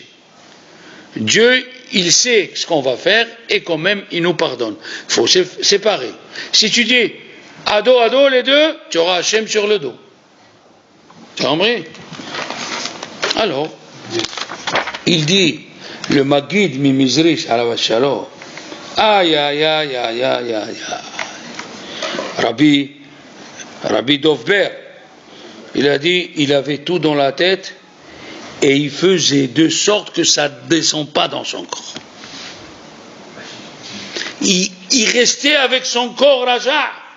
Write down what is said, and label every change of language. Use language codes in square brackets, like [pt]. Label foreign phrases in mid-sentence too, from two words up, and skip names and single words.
[fr] Dieu, il sait ce qu'on va faire et quand même, il nous pardonne. Il faut séparer. Si tu dis Ado, Ado, les deux, tu auras Hachem sur le dos. Tu as compris? Alors, il dit, le Maguid Mimizrish [he] עליו שלום, aïe aïe aïe aïe aïe aïe. [fr] Rabbi Dovber, il a dit, il avait tout dans la tête et il faisait de sorte que ça ne descend pas dans son corps. Il restait avec son corps raja.